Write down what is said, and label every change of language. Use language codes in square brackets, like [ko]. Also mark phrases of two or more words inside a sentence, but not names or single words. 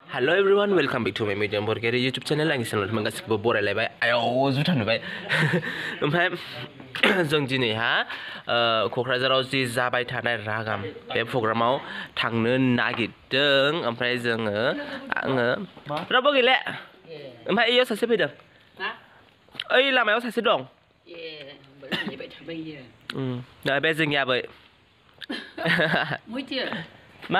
[en] Hello everyone, welcome back to my Mediyon Borgoary YouTube channel. [brx] Ang channel teman गासिबो बरायलायबाय आयौ जुथा नुबाय ओमफ्राय जों दिनै क'क्राझाराव जि जाबाय थानाय रागाम बे प्रग्रामाव थांनो नागिरदों ओमफ्राय आङो रावबो गैला ओमफ्राय इयाव सासे फैदों ओइ लामायाव सासे दं दा बे जोंनि आबै मा